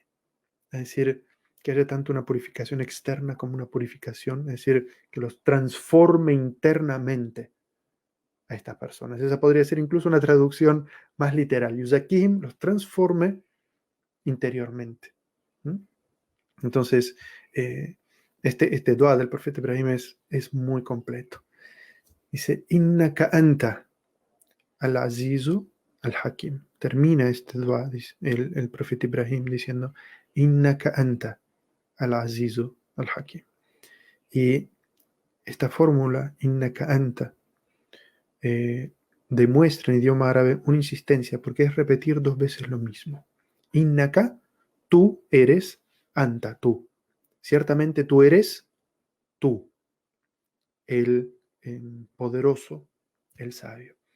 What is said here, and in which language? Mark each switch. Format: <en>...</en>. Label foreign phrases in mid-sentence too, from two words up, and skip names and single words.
<es>Es decir, que haya tanto una purificación externa como una purificación, es decir, que los transforme internamente a estas personas. Esa podría ser incluso una traducción más literal. Yuzakim los transforme interiormente. ¿Mm? Entonces, este dua del profeta Ibrahim es muy completo. Dice,</es> <ar>إنك أنت العزيز الحكيم.</ar> <es>Termina este dua, dice el profeta Ibrahim diciendo,</es> <ar>إنك أنت العزيز الحكيم.</ar> <es>Y esta fórmula,</es> <ar>إنك أنت,</ar> <es>demuestra en idioma árabe una insistencia, porque es repetir dos veces lo mismo. Innaka, tú eres, anta, tú. Ciertamente tú eres tú, el poderoso, el sabio.</es>